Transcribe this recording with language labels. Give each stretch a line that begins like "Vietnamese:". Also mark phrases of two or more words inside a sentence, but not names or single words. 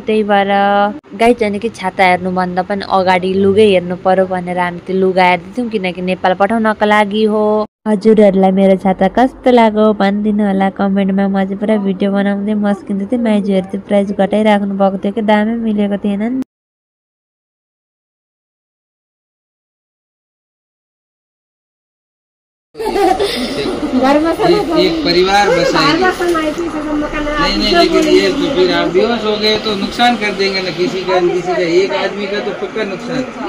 Nepali: त्यही भएर गाई चाहिँ कि छाता हेर्नुभन्दा पनि अगाडि लुगै हेर्नु पर्यो भनेर हामी त्यो लुगा हेर्दै थियौँ किनकि नेपाल पठाउनको लागि हो। हजुरहरूलाई मेरो छाता कस्तो लाग्यो भनिदिनु होला कमेन्टमा। म चाहिँ पुरा भिडियो बनाउँदै मस्किँदै थिएँ। माइजूहरू चाहिँ प्राइस घटाइराख्नु भएको थियो कि दामै मिलेको थिएन नि।
Hindi: एक परिवार बसा नहीं, लेकिन ये तो फिर आप बेहोश हो गए तो नुकसान कर देंगे ना किसी का एक आदमी का तो पक्का नुकसान।